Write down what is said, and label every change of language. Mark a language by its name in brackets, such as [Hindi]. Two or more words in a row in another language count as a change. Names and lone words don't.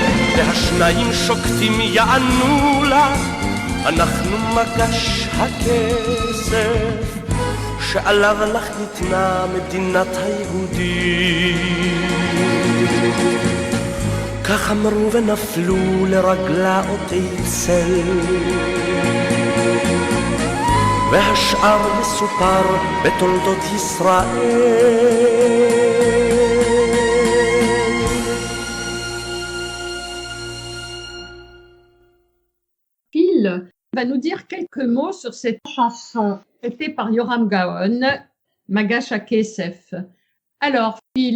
[Hebrew] והשניים שוקטים יענו לה, אנחנו מגש הכסף, שעליו לך ניתנה מדינת היהודים. כך אמרו ונפלו לרגלה אותי צל, והשאר מסופר בתולדות ישראל. [French] Phil va nous dire quelques mots sur cette chanson chantée par Yoram Gaon, Magash HaKesef. Alors, Phil.